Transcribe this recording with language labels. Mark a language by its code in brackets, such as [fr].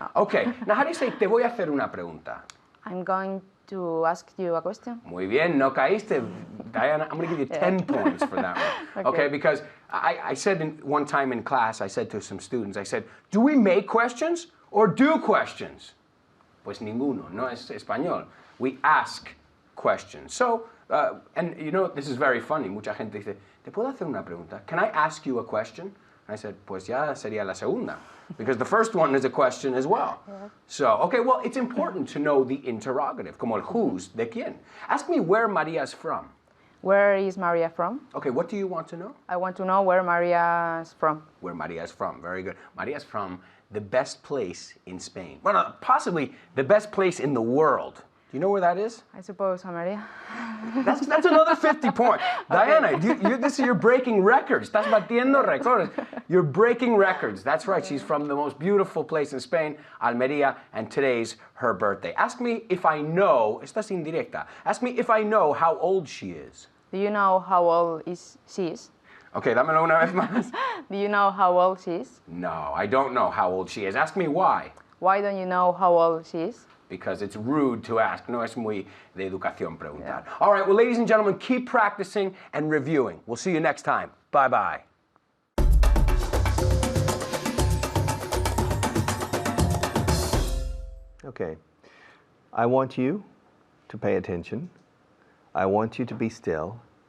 [en] Okay. Now, how do you say, [es] te voy a hacer una pregunta? [en] I'm going to ask you a question. [es] Muy bien, no caíste. [en] Diana, I'm going to give you 10 points for that one. Okay, because I said one time in class, I said to some students, I said, do we make questions or do questions? [es] Pues ninguno, no es español. [en] We ask questions. So, and you know, this is very funny. [es] Mucha gente dice, ¿te puedo hacer una pregunta? [en] Can I ask you a question? And I said, [es] pues ya sería la segunda. [en] Because the first one is a question as well. So, okay, well, it's important to know the interrogative, [es] como el [en] who's, [es] de quién. [en] Ask me where Maria's from. Where is Maria from? Okay, what do you want to know? I want to know where Maria is from. Where Maria's from, very good. Maria's from the best place in Spain. Well, no, possibly the best place in the world. Do you know where that is? I suppose Maria. That's another 50 points. Diana, you're breaking records. [es] Estás batiendo récords. [en] You're breaking records. That's right. She's from the most beautiful place in Spain, Almeria, and today's her birthday. Ask me if I know, [es] estás indirecta. [en] Ask me if I know how old she is. Do you know how old she is? Okay, dámelo una vez más. Do you know how old she is? No, I don't know how old she is. Ask me why. Why don't you know how old she is? Because it's rude to ask. [es] No es muy de educación preguntar. [en] All right, well, ladies and gentlemen, keep practicing and reviewing. We'll see you next time. Bye-bye. Okay. I want you to pay attention. I want you to be still.